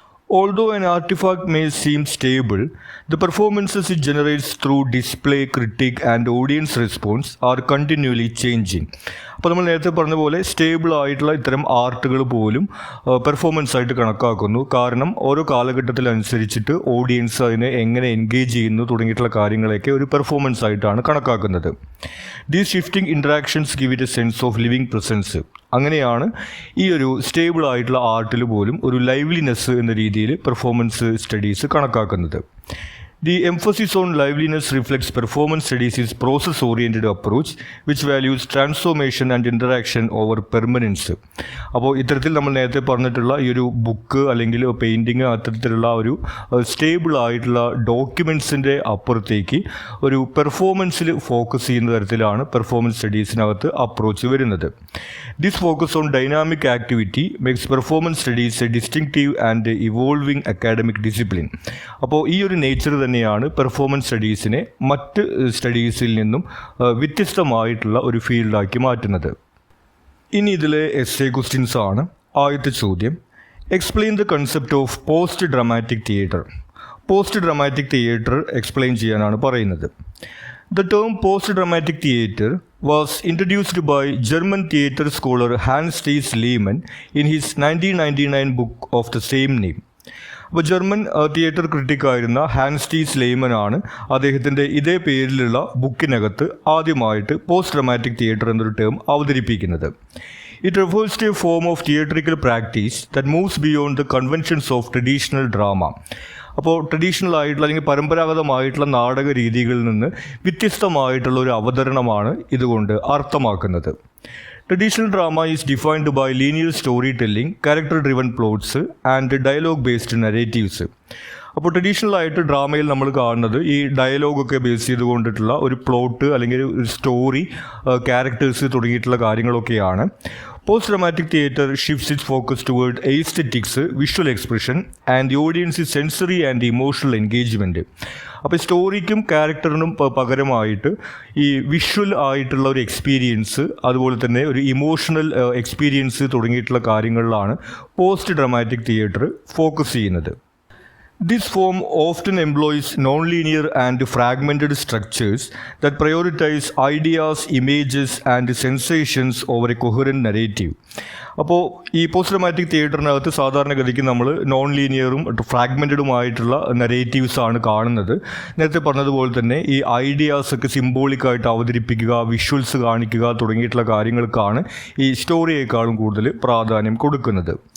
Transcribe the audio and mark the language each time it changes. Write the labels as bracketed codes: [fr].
[en] Although an artifact may seem stable, the performances it generates through display, critique and audience response are continually changing. [ml] അപ്പോൾ നമ്മൾ നേരത്തെ പറഞ്ഞ പോലെ stable ആയിട്ടുള്ള ഇത്തരം ആർട്ടുകൾ പോലും പെർഫോമൻസ് ആയിട്ട് കണക്കാക്കുന്നു. കാരണം ഓരോ കാലഘട്ടത്തിലനുസരിച്ചിട്ട് ഓഡിയൻസ് അതിനെ എങ്ങനെ എൻഗേജ് ചെയ്യുന്നു തുടങ്ങിയിട്ടുള്ള കാര്യങ്ങളൊക്കെ ഒരു പെർഫോമൻസ് ആയിട്ടാണ് കണക്കാക്കുന്നത്. [en] These shifting interactions give it a sense of living presence. [ml] അങ്ങനെയാണ് ഈ ഒരു സ്റ്റേബിൾ ആയിട്ടുള്ള ആർട്ടിൽ പോലും ഒരു ലൈവ്ലിനെസ് എന്ന രീതിയിൽ പെർഫോമൻസ് സ്റ്റഡീസ് കണക്കാക്കുന്നത്. [en] The emphasis on liveliness reflects performance studies' process-oriented approach, which values transformation and interaction over permanence. [ml] അപ്പോൾ ഇത്തരത്തിൽ നമ്മൾ നേരത്തെ പറഞ്ഞിട്ടുള്ള ഈ ഒരു ബുക്ക് അല്ലെങ്കിൽ പെയിൻറ്റിങ് അത്തരത്തിലുള്ള ഒരു സ്റ്റേബിൾ ആയിട്ടുള്ള ഡോക്യുമെൻറ്റ്സിൻ്റെ അപ്പുറത്തേക്ക് ഒരു പെർഫോമൻസിൽ ഫോക്കസ് ചെയ്യുന്ന തരത്തിലാണ് പെർഫോമൻസ് സ്റ്റഡീസിനകത്ത് അപ്രോച്ച് വരുന്നത്. [en] This focus on dynamic activity makes performance studies a distinctive and evolving academic discipline. [ml] അപ്പോൾ ഈ ഒരു നേച്ചർ തന്നെയാണ് പെർഫോമൻസ് സ്റ്റഡീസിനെ മറ്റ് സ്റ്റഡീസിൽ നിന്നും വ്യത്യസ്തമായിട്ടുള്ള ഒരു ഫീൽഡാക്കി മാറ്റുന്നത്. ഇനി ഇതിലെ എസ്സേ ക്വസ്റ്റ്യൻസ് ആണ്. ആദ്യത്തെ ചോദ്യം, [en] Explain the concept of post dramatic theatre. [ml] Post dramatic theatre explain ചെയ്യാനാണ് പറയുന്നത്. [en] The term post-dramatic theatre was introduced by German theatre scholar Hans Thies Lehmann in his 1999 book of the same name. [ml] അപ്പോൾ German theatre ക്രിട്ടിക്കായിരുന്ന Hans ടീസ് ലെയ്മൻ ആണ് അദ്ദേഹത്തിൻ്റെ ഇതേ പേരിലുള്ള ബുക്കിനകത്ത് ആദ്യമായിട്ട് post dramatic theatre എന്നൊരു term അവതരിപ്പിക്കുന്നത്. [en] It refers to a form of theatrical practice that moves beyond the conventions of traditional drama. [ml] അപ്പോൾ traditional ആയിട്ടുള്ള അല്ലെങ്കിൽ പരമ്പരാഗതമായിട്ടുള്ള നാടക രീതികളിൽ നിന്ന് വ്യത്യസ്തമായിട്ടുള്ള ഒരു അവതരണമാണ് ഇതുകൊണ്ട് അർത്ഥമാക്കുന്നത്. [en] Traditional drama is defined by linear story telling, character driven plots and dialogue based narratives. [ml] അപ്പോൾ ട്രഡീഷണൽ ആയിട്ട് ഡ്രാമയിൽ നമ്മൾ കാണുന്നത് ഈ ഡയലോഗൊക്കെ ബേസ് ചെയ്തുകൊണ്ടിട്ടുള്ള ഒരു പ്ലോട്ട് അല്ലെങ്കിൽ ഒരു സ്റ്റോറി, ക്യാരക്ടേഴ്സ് തുടങ്ങിയിട്ടുള്ള കാര്യങ്ങളൊക്കെയാണ്. [en] Post dramatic theatre shifts its focus toward aesthetics, visual expression and the audience sensory and emotional engagement. [ml] അപ്പോൾ സ്റ്റോറിക്കും ക്യാരക്ടറിനും പകരമായിട്ട് ഈ വിഷ്വൽ ആയിട്ടുള്ള ഒരു എക്സ്പീരിയൻസ്, അതുപോലെ തന്നെ ഒരു ഇമോഷണൽ എക്സ്പീരിയൻസ് തുടങ്ങിയിട്ടുള്ള കാര്യങ്ങളിലാണ് പോസ്റ്റ് ഡ്രാമാറ്റിക് തിയേറ്റർ ഫോക്കസ് ചെയ്യുന്നത്. [en] This form often employs nonlinear and fragmented structures that prioritize ideas, images, and sensations over a coherent narrative. [ml] അപ്പോൾ ഈ പോസ്റ്റ് ഡ്രമാറ്റിക് തിയേറ്ററിനകത്ത് സാധാരണഗതിക്ക് നമ്മൾ നോൺ ലീനിയറും ഫ്രാഗ്മെൻറ്റഡുമായിട്ടുള്ള നരേറ്റീവ്സ് ആണ് കാണുന്നത്. നേരത്തെ പറഞ്ഞതുപോലെ തന്നെ ഈ ഐഡിയാസൊക്കെ സിംബോളിക്കായിട്ട് അവതരിപ്പിക്കുക, വിഷ്വൽസ് കാണിക്കുക തുടങ്ങിയിട്ടുള്ള കാര്യങ്ങൾക്കാണ് ഈ സ്റ്റോറിയേക്കാളും കൂടുതൽ പ്രാധാന്യം കൊടുക്കുന്നത്.